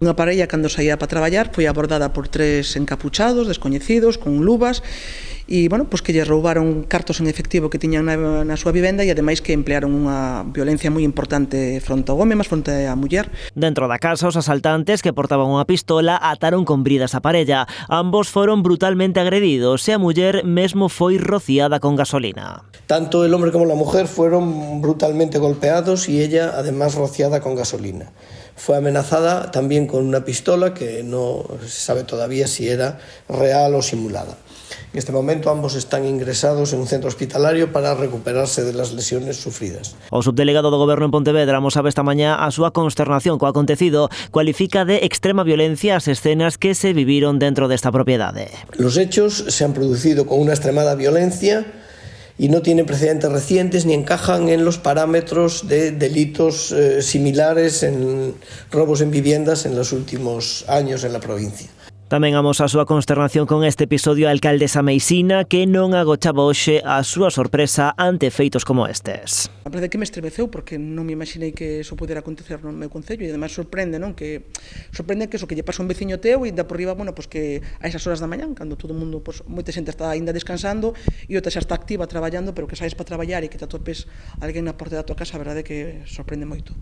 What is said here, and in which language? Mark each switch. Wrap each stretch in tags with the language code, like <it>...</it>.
<gl>Unha parella, cando saía para traballar, foi abordada por tres encapuchados, descoñecidos, con luvas, e, bueno, pues que lle roubaron cartos en efectivo que tiñan na súa vivenda e ademais que emplearon unha violencia moi importante fronte ao home, mas fronte á muller. Dentro da casa, os asaltantes que portaban unha pistola ataron con bridas a parella. Ambos foron brutalmente agredidos e a muller mesmo foi rociada con gasolina.</gl> <es>Tanto el hombre como la mujer fueron brutalmente golpeados y ella además rociada con gasolina. Fue amenazada también con una pistola que no se sabe todavía si era real o simulada. En este momento ambos están ingresados en un centro hospitalario para recuperarse de las lesiones sufridas.</es> <gl>O subdelegado do Goberno en Pontevedra amosaba esta mañá a súa consternación co acontecido. Cualifica de extrema violencia as escenas que se viviron dentro desta propiedade.</gl> <es>Los hechos se han producido con una extremada violencia y no tienen precedentes recientes ni encajan en los parámetros de delitos similares en robos en viviendas en los últimos años en la provincia.</es> <gl>Tamén amosa a súa consternación con este episodio a alcaldesa meisina que non agochaba hoxe a súa sorpresa ante feitos como estes. A verdade que me estremeceu porque non me imaginei que eso pudera acontecer no meu concello e ademais sorprende, non? Que sorprende que eso que lle pasa un veciño teu e da por riba, bueno, pues que a esas horas da mañán, cando todo o mundo, pues moita xente está aínda descansando e outra xa está activa traballando, pero que saes para traballar e que te atopes alguén na porta da tua casa, a verdade que sorprende moito.</gl>